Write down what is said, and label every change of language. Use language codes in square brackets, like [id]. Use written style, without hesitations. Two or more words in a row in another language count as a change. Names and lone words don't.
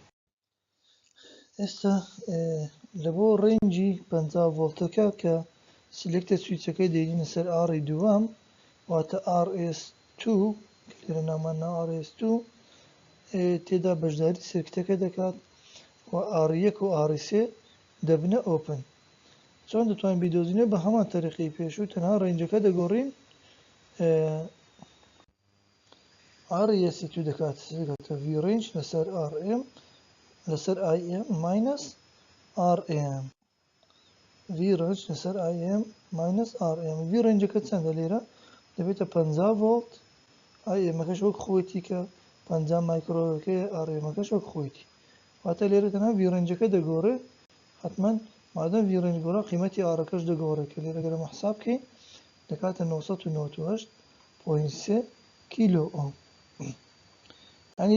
[ckb] ئێستا لە بۆ ڕێنجی 50 ڤۆڵتەکە کە سیلێکتەر سویچەکەی دەینە سەر RE2 واتە RS2 کە لێرە ناماننا RS2 تێدا بەشداری سێرکتەکە دەکات و R1 و R3 دەبنە ئۆپن چۆن دەتوانین بیدۆزینە بە هەمان تەریقی پێشوو تەنها ڕێنجەکە دەگۆڕین REC2 دەکات [en] V range [ckb] لەسەر RM لەسەر [en] IM minus RM V range [ckb] لەسەر [en] IM minus RM V rangeەکە [ckb] چەندە لێرە دەبێتە 50 ڤۆڵت IMەکەش وەک خۆیەتی کە 50 مایکرۆەکەی RMەکەش وەک خۆیەتی واتە لێرە تەنها [en] V rangeەکە [ckb] دەگۆڕێ حتمما مادەم [en] V range [ckb] گۆڕا قیمەتی Rەکەش دەگۆڕێ کە لێرە گەرە حساب بکەین دەکاتە 998.3 کیلۆ ئۆم ئەنی